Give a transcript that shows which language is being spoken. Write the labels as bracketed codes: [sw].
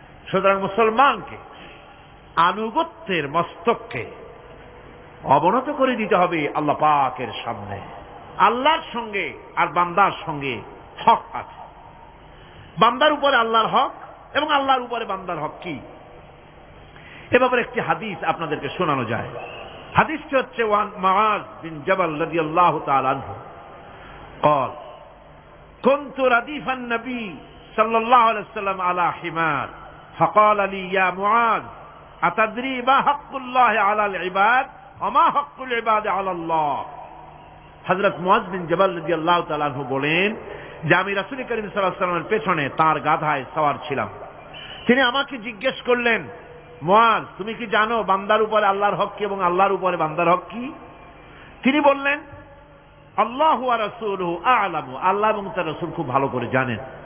[bn] সুতরাং মুসলমানকে আনুগত্যের মস্তককে অবনত করে দিতে হবে আল্লাহ পাকের সামনে। আল্লাহর সঙ্গে আর বান্দার সঙ্গে হক আছে। বান্দার উপরে আল্লাহর হক এবং আল্লাহর উপরে বান্দার হক কি, এ ব্যাপারে একটি হাদিস আপনাদেরকে শোনানো যায়। হাদিসটি হচ্ছে ওয়ান মুআয বিন জাবাল রাদিয়াল্লাহু তাআলা আনহু [ar] قال كنت رديف النبي صلى الله عليه وسلم على حمار فقال لي يا معاذ أتدري ما حق الله على العباد وما حق العباد على الله। [bn] হযরত মুআয বিন জাবাল রাদিয়াল্লাহু তাআলা আনহু বলেন যে আমি রাসূল করিম সাল্লাল্লাহু আলাইহি ওয়াসাল্লামের পেছনে তার গাধায় সওয়ার ছিলাম। তিনি আমাকে জিজ্ঞেস করলেন, মুআয, তুমি কি জানো বান্দার উপরে আল্লাহর হক কি এবং আল্লাহর উপরে বান্দার হক কি? তিনি বললেন, [ar] আল্লাহু ওয়া রাসূলুহু আ'লামু, [bn] আল্লাহ এবং তার রাসূল খুব ভালো করে জানেন।